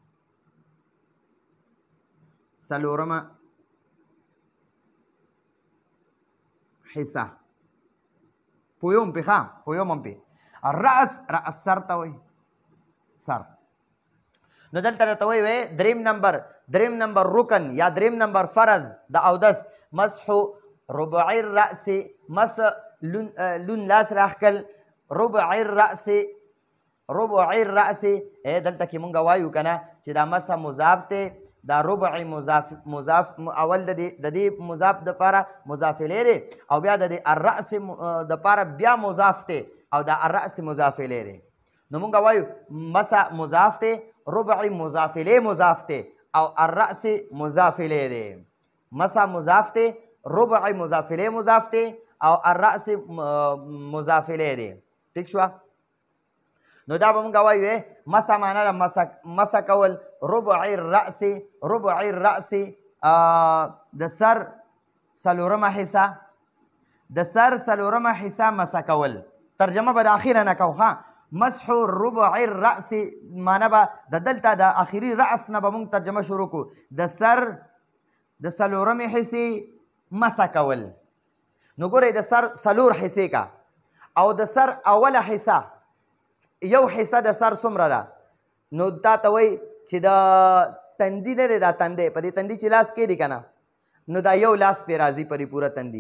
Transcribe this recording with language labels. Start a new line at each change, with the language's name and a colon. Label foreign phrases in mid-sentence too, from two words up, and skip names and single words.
Pashto: څلورمه حصه پویوم پې ښه پویوم هم پې رأس سر ته وایي سر نو دلته راته وایي دریم نمبر رکن یا دریم نمبر فرض د اودس
Arabic: مسح ربع الرأس
Pashto: مسح لون لاس راښکل
Arabic: ربع الرأس
Pashto: دلته کې مونږ وایو که نه چې دا مسح مضاف دی دا ربع مضاف اول د دې مضاف دپاره مضاف الیه دی او بیا د دې الرأس دپاره بیا مضاف دی او دا الرأس مضاف الیه دی نو مونږ وایو مسح مضاف دی ربع مضاف الیه مضاف دی او الرأس مضاف الیه دی. مسا مضاف دی، ربع مضاف الیه مضاف دی او الرأس مضاف الیه دی. ٹھیک شوه؟ نو دا به مونږ وایو مسا معنا ده مسا کول.
Arabic: ربع الرأس، ربع الرأس
Pashto: د سر څلورمه حصه، د سر څلورمه حصه مسا کول. ترجمه به د اخیره نه کوو ښه.
Arabic: مسح ربع الرأس
Pashto: معنا به د دلته د اخري رأس نه به مونږ ترجمه شروع کړو. د سر د څلورمې حصې مسا کول. نو ګورئ د سر څلور حصې کا او د سر اوله حصه یو حصه د سر څومره ده؟ نو تا ته وایي چې د تندي نه دی دا تندی، په دې تندي چې لاس کېږدي که نه نو دا یو لاس پرې راځي پرې پوره تندي.